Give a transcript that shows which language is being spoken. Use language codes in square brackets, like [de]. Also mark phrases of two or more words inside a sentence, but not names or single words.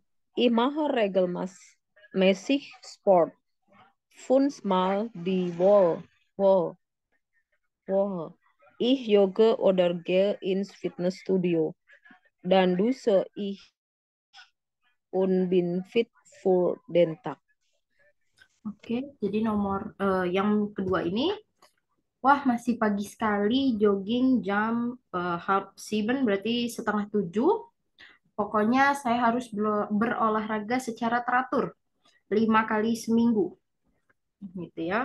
[de] Ich mache regelmäßig Sport. 5-mal die Woche. Ich jogge oder gehe ins Fitnessstudio. Dann dusche ich und bin fit für den Tag. [id] Oke, jadi nomor yang kedua ini, wah masih pagi sekali, jogging jam [en] half seven, [id] berarti setengah 7. Pokoknya saya harus berolahraga secara teratur 5 kali seminggu, gitu ya.